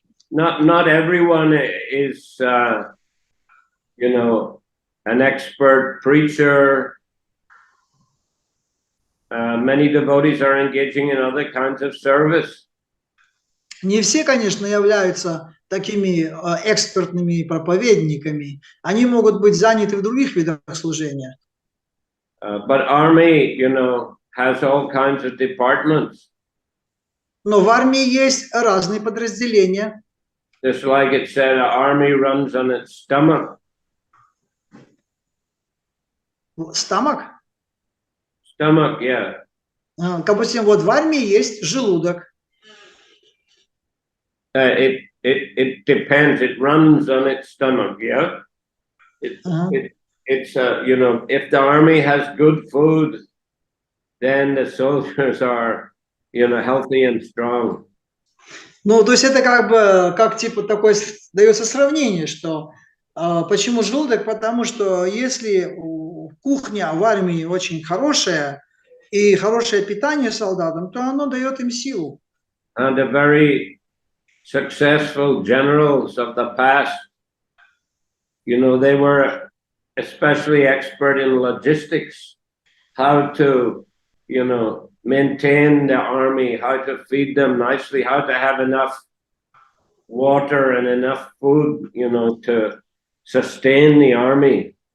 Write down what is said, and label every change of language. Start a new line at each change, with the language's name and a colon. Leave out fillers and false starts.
English: Not everyone is, you know, an expert preacher. Many devotees are engaging in other kinds of service.
Russian: Не все, конечно, являются такими экспертными проповедниками. Они могут быть заняты в других видах служения.
English: But army, you know, has all kinds of departments.
Russian: Но в армии есть разные подразделения.
English: Just like it said, an army runs on its stomach. Стомах? Stomach, yeah.
Russian: Допустим, вот в армии есть желудок.
English: It depends. It runs on its stomach, yeah. It's you know, if the army has good food, then the soldiers are, you know, healthy and strong.
Russian: Ну, то есть это как типа такое дается сравнение, что почему желудок? Потому что если кухня в армии очень хорошая и хорошее питание солдатам, то оно дает им силу.
English: And the very successful generals of the past, you know, they were especially expert in logistics, how to, you know, maintain the army, how to feed them nicely, how to have enough water and enough food, you know, to sustain the army.